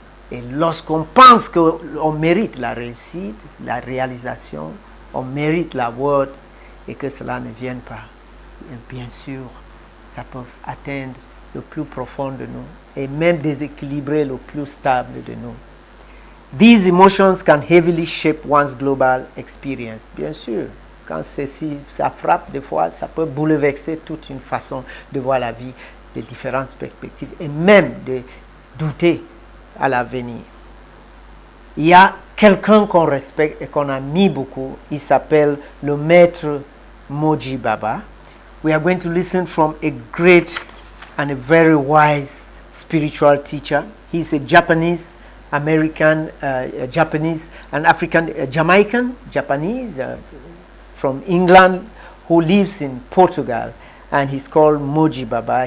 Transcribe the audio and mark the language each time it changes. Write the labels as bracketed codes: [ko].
[fr] Et lorsqu'on pense qu'on mérite la réussite, la réalisation, on mérite la word et que cela ne vienne pas, bien sûr, ça peut atteindre le plus profond de nous et même déséquilibrer le plus stable de nous. [en] These emotions can heavily shape one's global experience. [fr] Bien sûr, quand ça frappe, des fois, ça peut bouleverser toute une façon de voir la vie, de différentes perspectives et même de douter à l'avenir. Il y a quelqu'un qu'on respecte et qu'on admire beaucoup. Il s'appelle le maître Moji Baba. [en] We are going to listen from a great and a very wise spiritual teacher. He's a Japanese American, Japanese and African, Jamaican, Japanese from England who lives in Portugal, and he's called Moji Baba.